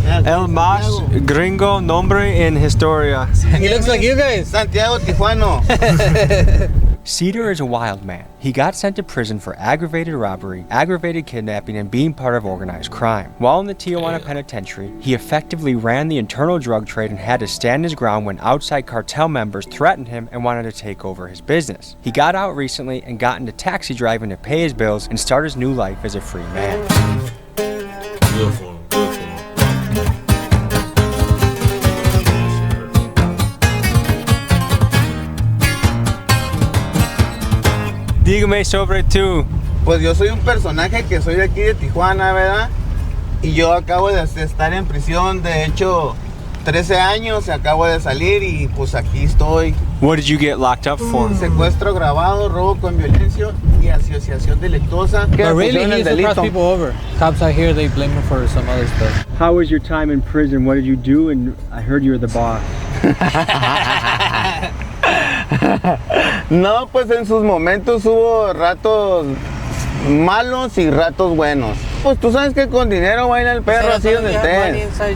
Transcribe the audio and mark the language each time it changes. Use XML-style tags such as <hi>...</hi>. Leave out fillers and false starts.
<es>El más gringo nombre en historia.</es> <en>He looks like you guys.</en> <es>Santiago Tijuano.</es> <en>Cedar is a wild man. He got sent to prison for aggravated robbery, aggravated kidnapping, and being part of organized crime. While in the Tijuana penitentiary, he effectively ran the internal drug trade and had to stand his ground when outside cartel members threatened him and wanted to take over his business. He got out recently and got into taxi driving to pay his bills and start his new life as a free man. Good for him.</en> <es>Dígame sobre tú. Pues yo soy un personaje que soy de aquí de Tijuana, ¿verdad? Y yo acabo de estar en prisión, de hecho, 13 años, acabo de salir y pues aquí estoy.</es> <en>What did you get locked up for?</en> <es>Secuestro agravado, robo con violencia y asociación delictuosa.</es> <en>But really, he used to cross people over. Cops out here, they blame him for some other stuff. How was your time in prison? What did you do? And I heard you were the boss.</en> <es>No, pues en sus momentos hubo ratos malos y ratos buenos. Pues tú sabes que con dinero baila el perro, así donde estés.</es>